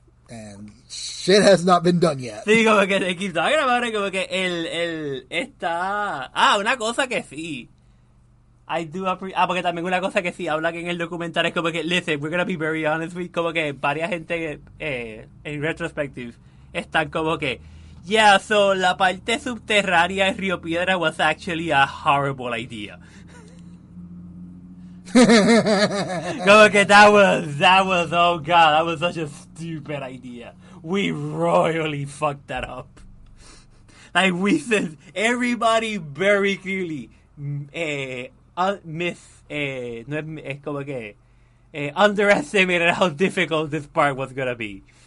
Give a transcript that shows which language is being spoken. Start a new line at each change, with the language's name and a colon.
English: And shit has not been done yet.
Spanish: Sí, como que
English: they keep talking about it,
Spanish: como que él está... una cosa que sí. Porque también una cosa que sí habla que en el documental es como que,
English: listen, we're gonna be very honest with,
Spanish: como que varias gente en retrospective están como que,
English: yeah, so
Spanish: la parte subterránea de Río Piedra
English: was actually a horrible idea.
Spanish: Como que
English: that was, oh god, that was such a stupid idea. We royally fucked that up. Like, we said, everybody very clearly underestimated how difficult this part was gonna be.